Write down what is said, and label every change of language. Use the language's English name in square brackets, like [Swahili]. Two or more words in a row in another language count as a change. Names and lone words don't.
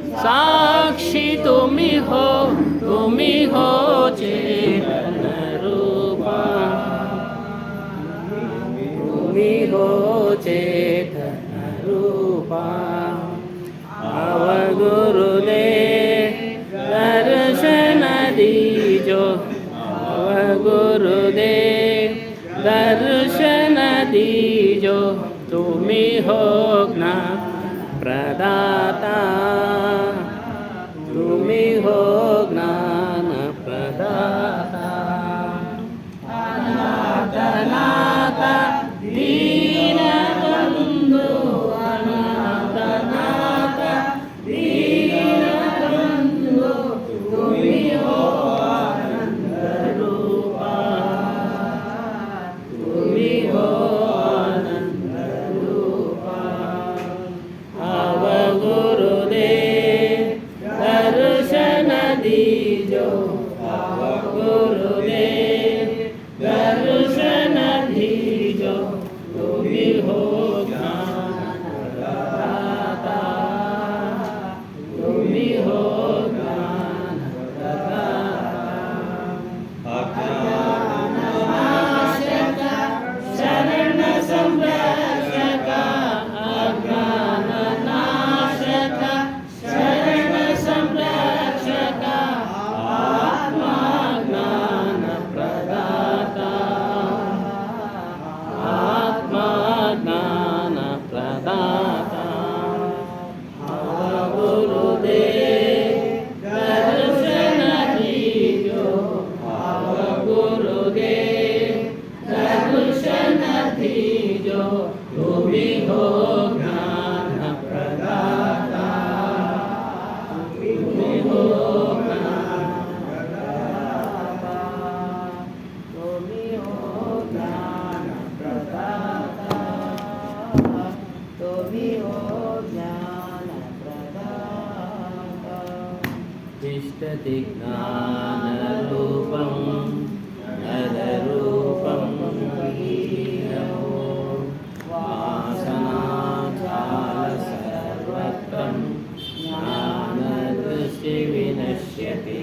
[Hindi] साक्षी तुम्ही हो चेतन रूपा, तुम्ही हो चेतन रूपा। गुरुदेव दर्शन दीजो, गुरुदेव दर्शन दीजो, तुम्ही हो ज्ञान प्रदाता, तुम्ही हो ज्ञान प्रदाता। अनाथनाथ दीनबंधु, अनाथनाथ दीनबंधु, तुम्ही हो आनंद रूपा, तुम्ही हो आनंद रूपा। आव गुरुदेव दर्शन दीजो, आव गुरुदेव दर्शन दीजो, तुम्ही हो ज्ञान प्रदाता, तुम्ही हो ज्ञान प्रदाता। अज्ञाननाशक शरण संरक्षक, अज्ञाननाशक शरण संरक्षक, आत्मा ज्ञान प्रदाता, आत्मा ज्ञान प्रदाता। गुरुदेव दर्शन दीजो, गुरुदेव दर्शन दीजो, तुम्ही हो ज्ञान प्रदाता, तुम्ही हो ज्ञान प्रदाता, तुम्ही हो ज्ञान प्रदाता, तुम्ही हो ज्ञान प्रदाता। [Sanskrit] तिष्ठति ज्ञानरूपं नररूपं वीरमो, वासनाजालसर्वत्रं ज्ञानदृष्टिविनश्यते।